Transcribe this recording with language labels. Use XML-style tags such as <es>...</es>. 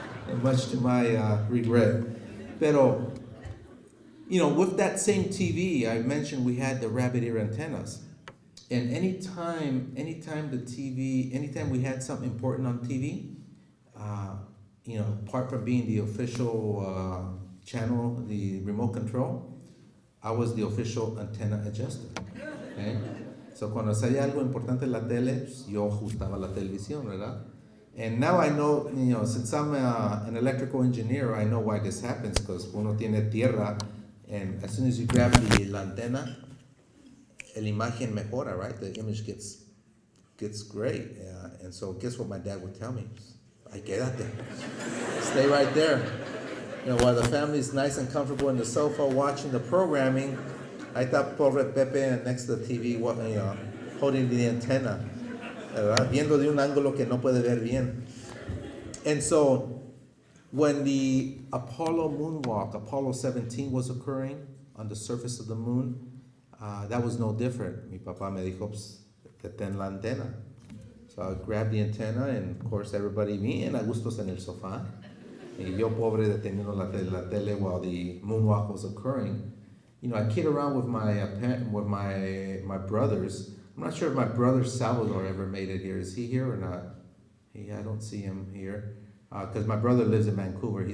<en>And much to my regret. Pero, with that same TV, I mentioned we had the rabbit ear antennas. And anytime we had something important on TV, apart from being the official channel, the remote control, I was the official antenna adjuster. Okay?</en> <es>So cuando se haya algo importante en la tele, yo ajustaba la televisión, ¿verdad?</es> <en>And now I know, since I'm an electrical engineer, I know why this happens, because</en> <es>uno tiene tierra,</es> <en>and as soon as you grab</en> <es>la antena, el imagen mejora,</es> <en>right? The image gets great. And so guess what my dad would tell me?</en> <es>Ay, quédate.</es> <en>Stay right there. While the family's nice and comfortable in the sofa watching the programming,</en> <es>ahí está pobre Pepe</es> <en>next to the TV, holding the antenna, ¿verdad?</en> <es>Viendo de un ángulo que no puede ver bien.</es> <en>And so, when the Apollo moonwalk, Apollo 17, was occurring on the surface of the moon, that was no different.</en> <es>Mi papá me dijo, pues, ten la antena.</es> <en>So I grabbed the antenna, and of course everybody</en> <es>bien a gustos en el sofá. Y yo pobre deteniendo la tele</es> <en>while the moonwalk was occurring. I kid around with my brothers. I'm not sure if my brother Salvador ever made it here. Is he here or not? I don't see him here. Because my brother lives in Vancouver.</en>